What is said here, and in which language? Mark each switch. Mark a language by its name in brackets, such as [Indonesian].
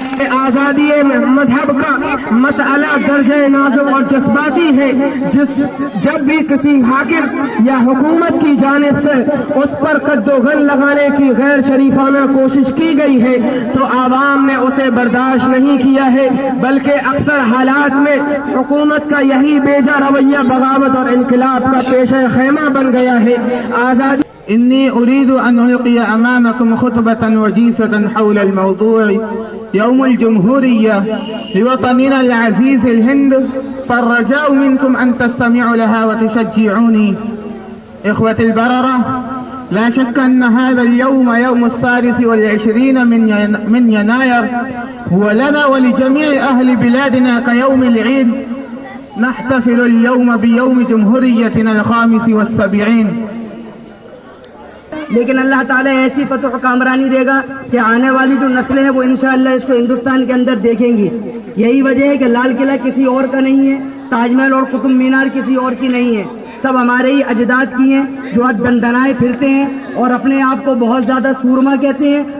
[Urdu] آزادی مذہب کا مسئلہ درجہ نازک اور جذباتی ہے، جب بھی کسی حاکم یا حکومت کی جانب سے اس پر قد و غن لگانے کی غیر شریفانہ کوشش کی گئی ہے تو عوام نے اسے برداشت نہیں کیا ہے، بلکہ اکثر حالات میں حکومت کا یہی بیجا رویہ بغاوت اور انقلاب کا پیشہ خیمہ بن گیا ہے۔ آزادی [Arabic] إني أريد أن ألقي أمامكم خطبة وجيزة حول الموضوع يوم الجمهورية لوطننا العزيز الهند، فالرجاء منكم أن تستمعوا لها وتشجعوني. إخوة البررة، لا شك أن هذا اليوم يوم 26 من يناير هو لنا ولجميع أهل بلادنا كيوم العيد. نحتفل اليوم بيوم جمهوريتنا 75. [Urdu] لیکن اللہ تعالیٰ ایسی فتح و کامرانی دے گا کہ آنے والی جو نسلیں ہیں وہ انشاءاللہ اس کو ہندوستان کے اندر دیکھیں گی. یہی وجہ ہے کہ لال قلعہ کسی اور کا نہیں ہے, تاج محل اور قطب مینار کسی اور کی نہیں ہے, سب ہمارے ہی اجداد کی ہیں جو آج دندنائے پھرتے ہیں اور اپنے آپ کو بہت زیادہ سورما کہتے ہیں.